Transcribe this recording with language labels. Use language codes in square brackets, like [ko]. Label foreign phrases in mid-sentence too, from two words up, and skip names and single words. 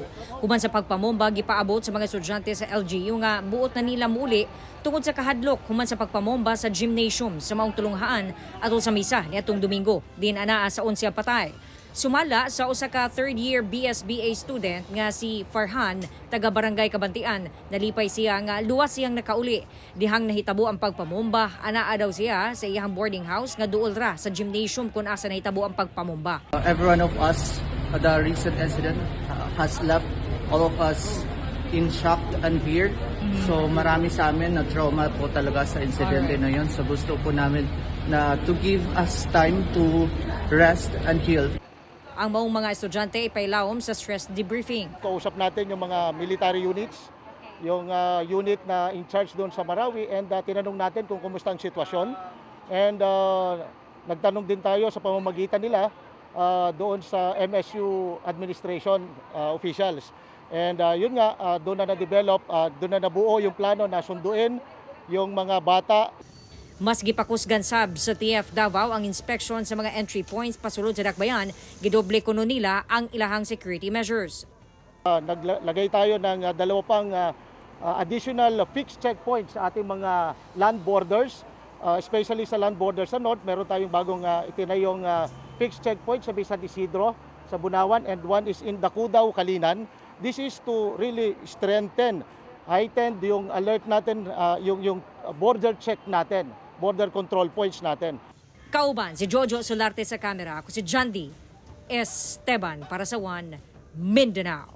[ceb] Human sa pagpamomba gipaabot sa mga estudyante sa LGU nga buot na nila muli tungod sa kahadlok human sa pagpamomba sa gymnasium sa maong tulunghaan atol sa misa niadtong Domingo din anaa sa 11 patay. Sumala sa usa ka [en] third-year BSBA student [ceb] nga si Farhan, taga Barangay Kabantian, nalipay siya nga luwas siyang nakauli. Dihang nahitabo ang pagpamomba, anaa daw siya sa iyang [en] boarding house [ceb] nga duol ra sa gymnasium kung asa nahitabo ang pagpamomba. [en] Every one of us, the recent incident has left all of us in shock and fear. [tl] So marami sa amin na trauma po talaga sa incident na yun. So gusto po namin na [en] to give us time to rest and heal. [ceb] Ang maong mga estudyante ipailawom sa stress debriefing. [tl] Kausap natin yung mga [en] military units, [tl] yung unit na [en] in charge [tl] doon sa Marawi, and tinanong natin kung kumusta ang sitwasyon. And nagtanong din tayo sa pamamagitan nila doon sa [en] MSU administration officials. [tl] And yun nga, doon na na-develop, doon na nabuo yung plano na sunduin yung mga bata. Mas gipakusgan sab sa TF Davao ang inspection sa mga [en] entry points [tl] pasulod sa dakbayan, gidoble kuno nila ang ilahang [en] security measures. [tl] Naglagay tayo ng dalawa pang [en] additional fixed checkpoints [tl] sa ating mga [en] land borders, [tl] especially sa [en] land borders [tl] sa north. Meron tayong bagong itinayong [en] fixed checkpoint [tl] sa San Isidro, sa Bunawan, [en] and one is in Dakudao, Kalinan. This is to really heighten [tl] yung alert natin, yung [en] border check [tl] natin, [en] border control points [tl] natin. [ceb] Kauban si Jojo Solarte sa kamera, ako si Jandy Esteban para sa One Mindanao.